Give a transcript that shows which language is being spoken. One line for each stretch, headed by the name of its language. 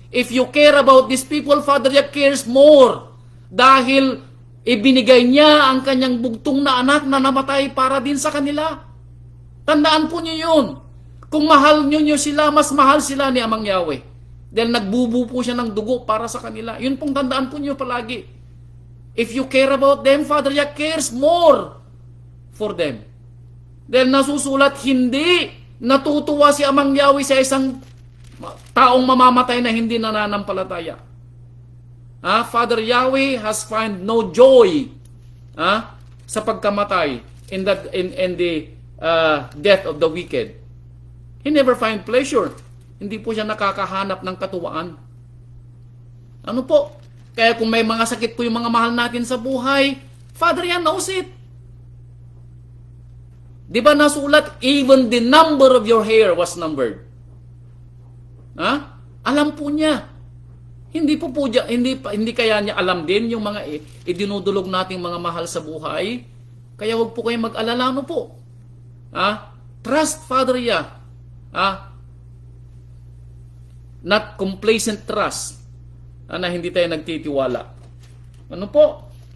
English: If you care about these people, Father Yah cares more.
Filipino: Dahil ibinigay niya ang kanyang bugtong na anak na namatay para din sa kanila. Tandaan po niyo yun. Kung mahal niyo sila, mas mahal sila ni Amang Yahweh. Dahil nagbubu po siya ng dugo para sa kanila. Yun pong tandaan po niyo palagi.
English: If you care about them, Father Yah cares more for them.
Filipino: Dahil nasusulat, hindi natutuwa si Amang Yahweh sa isang taong mamamatay na hindi nananampalataya.
English: Father Yahweh has find no joy
Filipino: sa pagkamatay
English: in the death of the wicked. He never find pleasure.
Filipino: Hindi po siya nakakahanap ng katuwaan. Ano po? Kaya kung may mga sakit po yung mga mahal natin sa buhay,
English: Father Yah knows it.
Filipino: Di ba nasulat,
English: even the number of your hair was numbered?
Filipino: Alam po niya. Hindi kaya niya alam din yung mga idinudulog nating mga mahal sa buhay. Kaya wag po kayong mag-alala, no po.
English: Trust Father Yah. Not complacent trust.
Filipino: Na hindi tayo nagtitiwala. Ano po?